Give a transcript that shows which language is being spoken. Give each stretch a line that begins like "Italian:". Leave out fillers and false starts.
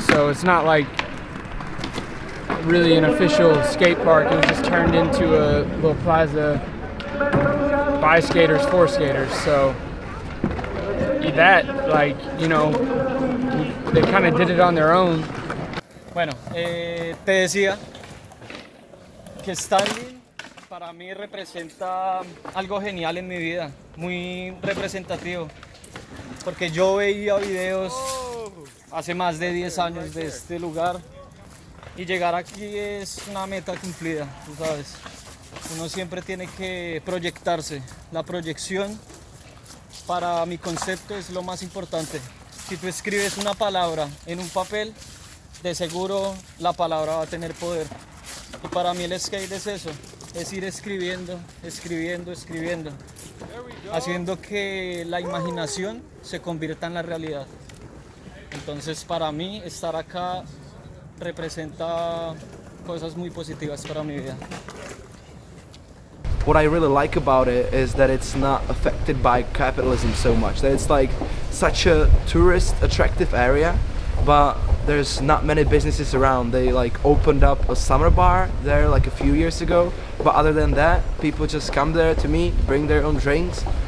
English: So it's not like really an official skate park. It was just turned into a little plaza by skaters for skaters. So that, like, you know, they kind of did it on their own.
Spanish: Bueno, te decía que Stalin para mí representa algo genial en mi vida, muy representativo, porque yo veía videos hace más de 10 años de este lugar y llegar aquí es una meta cumplida, tú sabes. Uno siempre tiene que proyectarse. La proyección para mi concepto es lo más importante. Si tú escribes una palabra en un papel, de seguro la palabra va a tener poder. Y para mí el skate es eso, es ir escribiendo, escribiendo, escribiendo, haciendo que la imaginación se convierta en la realidad. Entonces para mí estar acá representa cosas muy positivas para mi vida.
English: What I really like about it is that it's not affected by capitalism so much, that it's like such a tourist attractive area, but there's not many businesses around. They like opened up a summer bar there like a few years ago, but other than that, people just come there to meet, bring their own drinks.